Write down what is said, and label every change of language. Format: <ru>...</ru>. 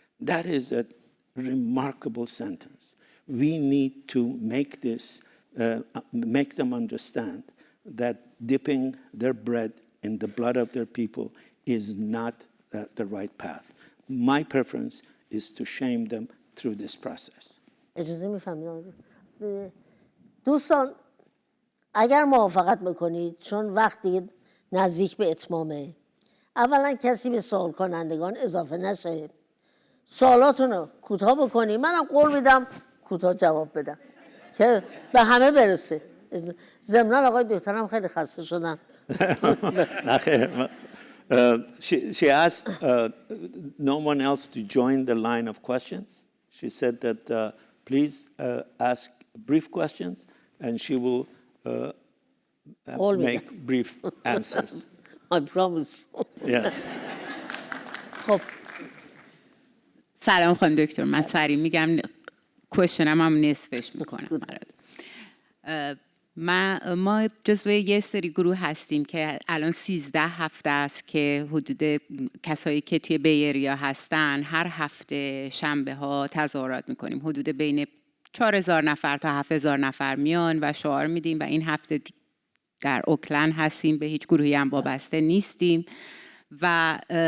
<en>That is a remarkable sentence. We need to make this, make them understand that dipping their bread in the blood of their people is not the right path. My preference is to shame them through this process.</en> <fa>اجازه میفهمید دوستان اگر موافقت بکنید چون وقت دیگه نزدیک به اتمامه اولا کسی به سوال کنندگان اضافه نشه سوالاتون رو کوتاه بکنید منم قول میدم کوتاه جواب بدم که به همه برسه ضمناً آقای دکترم خیلی خسته شدن</fa> <en>She asked no one else to join the line of questions. She said that please ask brief questions and she will make brief answers. I promise. Yes. خب</en> <fa>سلام خانم دکتر من سریع میگم کوشنم هم نصفش میکنم ما جزو یه سری گروه هستیم که الان 13 هفته است که حدود کسایی که توی بیریا هستن هر هفته شنبه ها تظاهرات میکنیم حدود بین 4,000 نفر تا 7,000 نفر میان و شعار میدیم و این هفته در اوکلند هستیم به هیچ گروهی هم وابسته نیستیم و</fa>